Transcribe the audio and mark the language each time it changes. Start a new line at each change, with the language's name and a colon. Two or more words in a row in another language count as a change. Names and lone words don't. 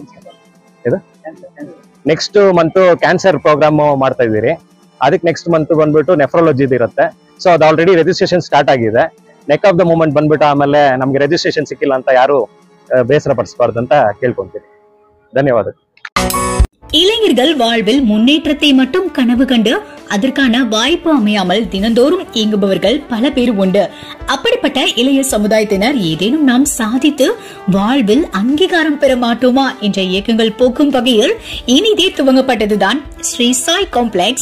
Kannada: ಇದು
English: next month cancer program
Kannada: ಮಾಡ್ತಾ ಇದೀರಿ. ಅದಕ್ಕೆ
English: next month
Kannada: ಬಂದ್ಬಿಟ್ಟು ನೆಫ್ರಾಲಜಿ ಇರುತ್ತೆ. ಸೊ ಅದು
English: already registration start
Kannada: ಆಗಿದೆ.
English: neck of the moment
Kannada: ಬಂದ್ಬಿಟ್ಟು ಆಮೇಲೆ ನಮ್ಗೆ ರಿಜಿಸ್ಟ್ರೇಷನ್ ಸಿಕ್ಕಿಲ್ಲ ಅಂತ ಯಾರು ಬೇಸರ ಪಡಿಸಬಾರ್ದು ಅಂತ ಕೇಳ್ಕೊಂತೀನಿ. ಧನ್ಯವಾದಗಳು.
Tamil: இளைஞர்கள் வாழ்வில் முன்னேற்றத்தை மட்டும் கனவு கண்டு அதற்கான வாய்ப்பு அமையாமல் தினந்தோறும் இயங்குபவர்கள் பல பேர் உண்டு. அப்படிப்பட்ட இளைய சமுதாயத்தினர் ஏதேனும் நாம் சாதித்து வாழ்வில் அங்கீகாரம் பெற மாட்டோமா என்ற இயக்கங்கள் போக்கும் வகையில் இனிதே துவங்கப்பட்டதுதான் ஸ்ரீ சாய் காம்ப்ளெக்ஸ்.